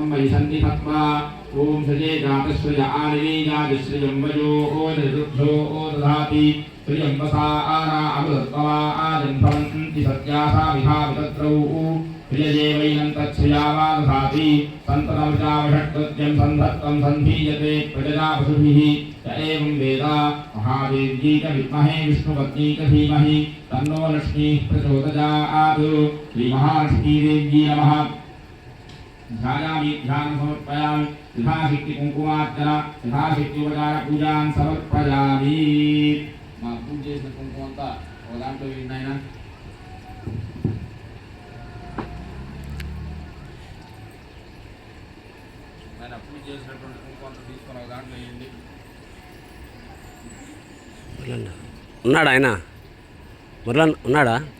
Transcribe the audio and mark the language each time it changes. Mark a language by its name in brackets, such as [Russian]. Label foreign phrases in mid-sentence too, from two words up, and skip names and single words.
[Sanskrit] मयि सन्निधत्वा ॐ सजे जातश्रय आलिनी जातश्रियं वयो निरुद्धो दधाति श्रियं वसा आरा अमृतत्वा आजन्भवन्ति सत्यासा विधावितत्रौ प्रियजेवैनं तच्छ्रियावा दधाति सन्ततमृजावषट्कृत्यं सन्धत्तं सन्धीयते प्रजया पशुभिः य एवं वेद महादेव्यै च विद्महे विष्णुपत्नी च धीमहि तन्नो लक्ष्मीः प्रचोदयात् श्रीमहालक्ष्मीदेव्यै नमः ध्यायामि ध्यानं समर्पयामि यथाशक्ति कुङ्कुमार्चना यथाशक्ति उपचार पूजान् समर्पयामि [Telugu] మా పూజ చేసిన కుంకుమ అంతా ఒక దాంట్లో వేయండి ఆయన పూజ చేసినటువంటి కుంకుమ అంతా తీసుకొని ఒక దాంట్లో వేయండి ఉన్నాడా ఆయన మురళన్ ఉన్నాడా